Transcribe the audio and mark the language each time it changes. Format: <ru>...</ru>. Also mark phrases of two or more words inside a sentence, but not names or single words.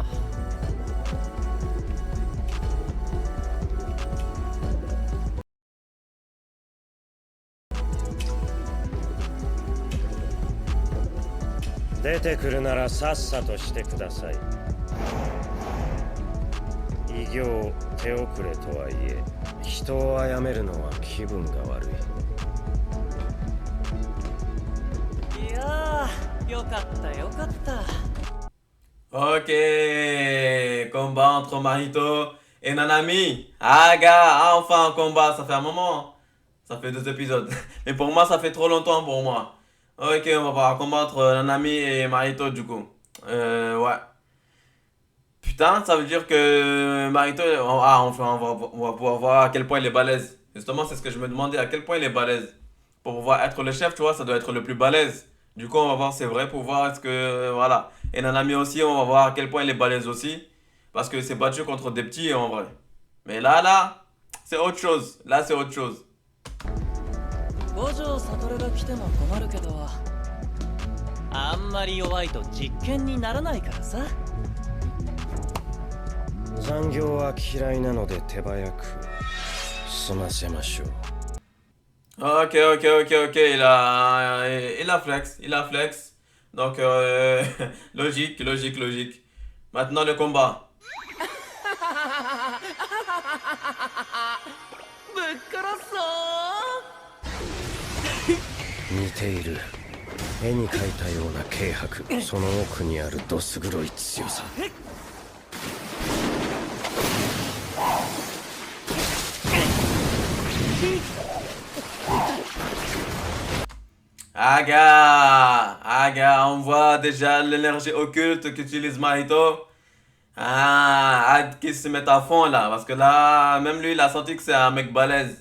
<ja>出てくるならさっさとしてください。異形手遅れとはいえ、人を殺めるのは気分が悪い。いやー、よかったよかった。</ja> <fr>Ok, combat entre Mahito et Nanami. Ah, gars, enfin un combat, ça fait un moment. Ça fait 2 épisodes. Mais pour moi, ça fait trop longtemps pour moi. Ok, on va voir un combat entre Nanami et Mahito du coup. Ouais. Putain, ça veut dire que Mahito. Enfin, on va pouvoir voir à quel point il est balèze. Justement, c'est ce que je me demandais, à quel point il est balèze. Pour pouvoir être le chef, tu vois, ça doit être le plus balèze. Du coup, on va voir ses vrais pouvoirs. Est-ce que. Voilà. Et Nanami aussi, on va voir à quel point il est balèze aussi. Parce que c'est battu contre des petits en vrai. Mais là, c'est autre chose. Là, c'est autre chose.</fr> <ja>五条悟が来ても困るけど、あんまり弱いと実験にならないからさ。残業は嫌いなので手早く済ませましょう。</ja> <fr>Ok. Il a flex. Donc, logique. Maintenant, le combat.</fr> <ja>ぶっ殺そう。似ている。絵に描いたような軽薄、その奥にあるどす黒い強さ。</ja> <fr>Aga, on voit déjà l'énergie occulte qu'utilise Mahito. Hâte qu'il se mette à fond là, parce que là, même lui, il a senti que c'est un mec balèze.</fr>